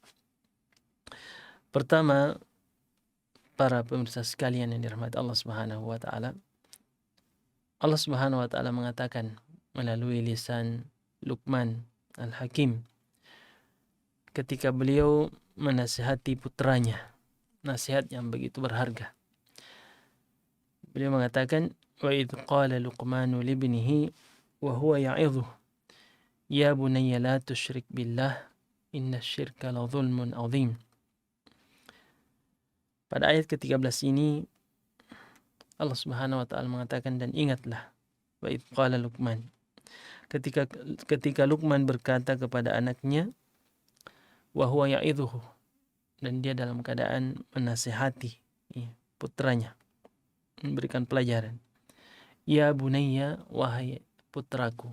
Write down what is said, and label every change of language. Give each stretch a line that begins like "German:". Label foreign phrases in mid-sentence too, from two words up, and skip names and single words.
Indonesian: Pertama, para pemirsa sekalian yang dirahmati Allah
Arabic: سبحانه وتعالى,
Indonesian: Allah
Arabic: سبحانه وتعالى
Indonesian: mengatakan melalui lisan Luqman Al-Hakim ketika beliau menasihati putranya, nasihat yang begitu berharga. Beliau mengatakan,
Arabic: وإذ قال لقمان لابنه وهو يعظه يا بني لا تشرك بالله إن الشرك لظلم عظيم.
Indonesian: Pada ayat ke-13 ini Allah
Arabic: سبحانه وتعالى
Indonesian: mengatakan, dan ingatlah,
Arabic: وإذ قال لقمان,
Indonesian: ketika Luqman berkata kepada anaknya,
Arabic: وهو يعظه,
Indonesian: dan dia dalam keadaan menasihati putranya, memberikan pelajaran.
Arabic: يا بني,
Indonesian: wahai putraku.